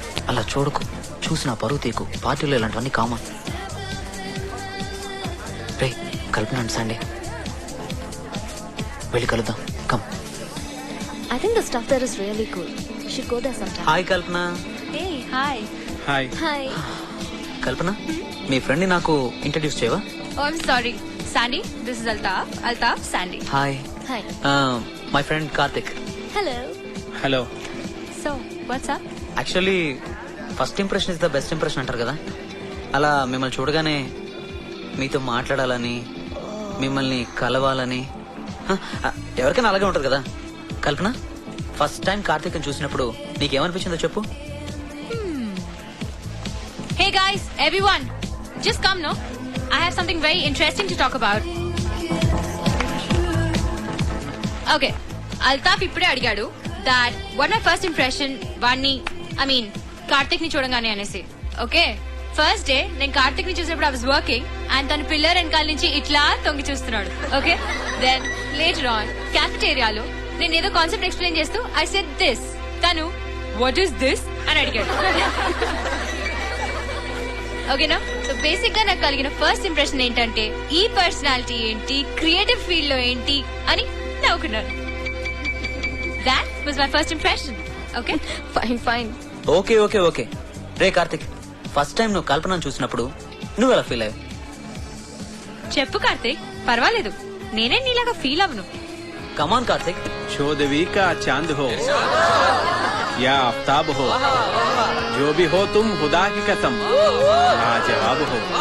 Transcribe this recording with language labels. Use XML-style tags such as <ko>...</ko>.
<te>అలా చూడకు. చూసిన పరువు తీకు. పార్టీలో ఇలాంటివన్నీ కామన్. రే, కల్పన సండే వెళ్ళి కలుద్దాం. Come.</te> <en>I think the stuff there is really cool. You should go there sometime. Hi Kalpana. Hey, hi. Hi. Hi.</en> <te>Kalpana, మీ friend ని నాకు ఇంట్రడ్యూస్ చేయవా?</te> <en>Oh, I'm sorry. Sandy, this is Altaf. Altaf, Sandy. Hi. Hi. My friend Karthik. Hello. Hello. So, what's up?</en> <te>Actually</te> <en>first impression is the best impression</en> <te>అంటారు కదా. అలా మిమ్మల్ని చూడగానే మీతో మాట్లాడాలని, మిమ్మల్ని కలవాలని, ఎవరికైనా అలాగే ఉంటుంది కదా. కల్పన, ఫస్ట్ టైం కార్తిక్ చూసినప్పుడు నీకేమనిపించిందో చెప్పు.</te> <en>Hey guys, everyone, just come, no? I have something very interesting to talk about.</en> <te>Okay, Altaf ఇప్పుడే అడిగాడు</te> <en>that what my first impression</en> <te>వాణ్ణి కార్తిక్ ని చూడంగానే అనేసి. ఓకే, ఫస్ట్ డే నేను కార్తిక్ ని చూసినప్పుడు</te> <en>I was working and</en> <te>తన పిల్లర్ వెనకాల నుంచి ఇట్లా తొంగి చూస్తున్నాడు. ఓకే, దెన్ లేటర్ ఆన్ క్యాఫెటేరియాలో నేను ఏదో కాన్సెప్ట్ ఎక్స్ప్లెయిన్ చేస్తూ</te> <en>I said this,</en> <te>తను</te> <en>what is this</en> <te>అని అడిగాడు. ఓకేనా? సో బేసిక్ గా నాకు కలిగిన ఫస్ట్ ఇంప్రెషన్ ఏంటంటే ఈ పర్సనాలిటీ ఏంటి, క్రియేటివ్ ఫీల్డ్ లో ఏంటి అని నవ్వుకున్నాను.</te> <en>That was my first impression. Okay, Fine, fine. Okay okay okay.</en> <te>Ray Karthik, first time నువ్వు కల్పనను చూసినప్పుడు నువ్వు ఎలా ఫీల్ అయ్యావు? చెప్పు కార్తిక్, పర్వాలేదు, నేనే నీలాగా ఫీల్ అవ్వను.</te> <en>Come on Karthik.</en> <hi>चौदवी का चांद हो या आफ्ताब हो, जो भी हो तुम खुदा की कसम लाजवाब हो.</hi>